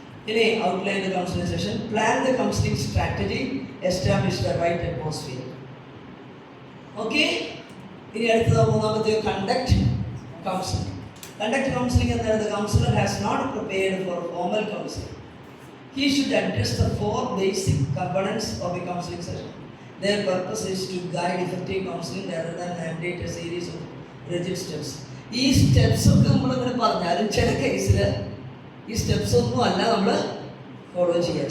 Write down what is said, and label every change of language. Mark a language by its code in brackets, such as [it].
[en] ഇനി outline the counselling session, plan the counselling strategy, establish the right atmosphere. Okay. [ml] ഇനി അടുത്തത് 3ാമത്തെ, conduct counselling. Conduct counselling എന്താണ്? [en] The counsellor has not prepared for formal counselling. He should address the 4 basic components of a counseling session. Their purpose is to guide effective counseling rather than mandate a series of rigid steps. [ml] ഈ steps ഒക്കെ നമ്മളിങ്ങനെ പറഞ്ഞാലും ചില കേസിൽ ഈ steps ഒന്നും അല്ല നമ്മൾ ഫോളോ ചെയ്യുക.